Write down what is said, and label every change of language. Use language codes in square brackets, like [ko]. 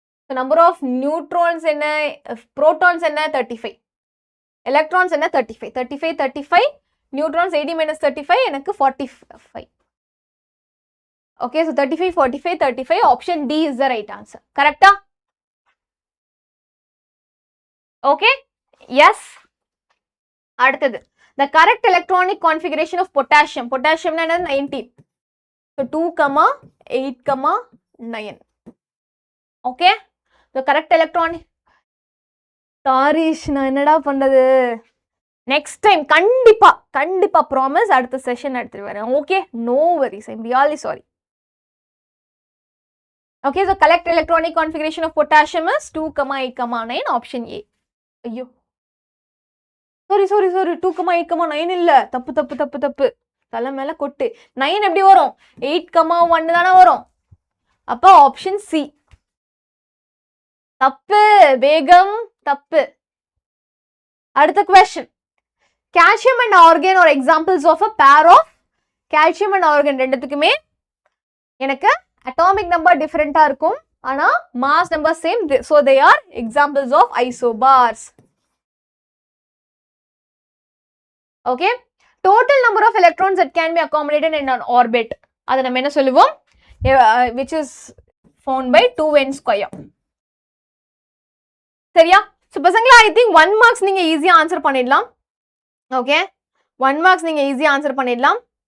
[en] The number of neutrons என்ன, protons என்ன 35, electrons என்ன 35, 35, 35, neutrons 80 minus 35 எனக்கு 45. Okay, so 35, 45, 35, option D is the right answer. Correct? Okay, yes. அடுத்தது, the correct electronic configuration of potassium. Potassium என்ன 19. So 2, 8, 9. Okay, the correct electronic. Tharish [ta] நான் என்னடா பண்றது? Next time கண்டிப்பா ப்ராமிஸ் அடுத்த செஷன் எடுத்துட்டு வரேன். [en] Okay, no worries. I am really sorry. Okay, so correct electronic configuration of potassium is 2, 8, 9, option A. [ta] ஐயோ sorry 2, 8, 9 இல்ல, தப்பு தலை மேல கொட்டு. 9 எப்படி வரும்? 8, 1 தானே வரும். அப்ப ஆப்ஷன் சி தப்பு. வேகம் தப்பு. அடுத்த question. [en] Calcium and argon are examples of a pair of, calcium and argon [ta] ரெண்டுத்துக்குமே எனக்கு [en] atomic number different இருக்கும், ஆனா mass number same, so they are examples of isobars. Okay total number of electrons that can be accommodated in an orbit [ta] அதை நம்ம என்ன சொல்லுவோம் [en] which is found by 2n square [ta] சரியா so பசங்களா [en] I think 1 marks [ta] நீங்க ஈஸியா answer பண்ணிடலாம் [en] okay 1 marks நீங்க ஈஸியா answer பண்ணிடலாம்